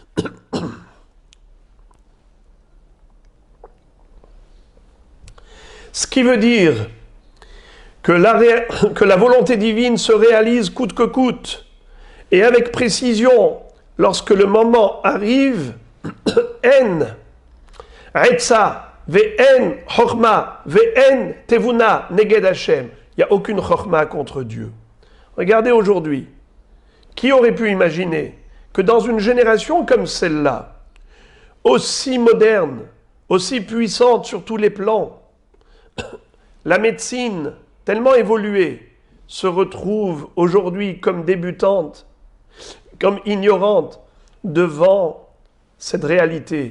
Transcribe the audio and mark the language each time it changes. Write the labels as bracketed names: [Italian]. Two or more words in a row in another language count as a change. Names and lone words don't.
[French] Ce qui veut dire que la volonté divine se réalise coûte que coûte, et avec précision, lorsque le moment arrive, en, [Hebrew] עצה ואין חכמה ואין תבונה נגד השם. [French] Il n'y a aucune chokma contre Dieu. Regardez aujourd'hui, qui aurait pu imaginer que dans une génération comme celle-là, aussi moderne, aussi puissante sur tous les plans, la médecine, tellement évoluée, se retrouve aujourd'hui comme débutante, comme ignorante devant cette réalité.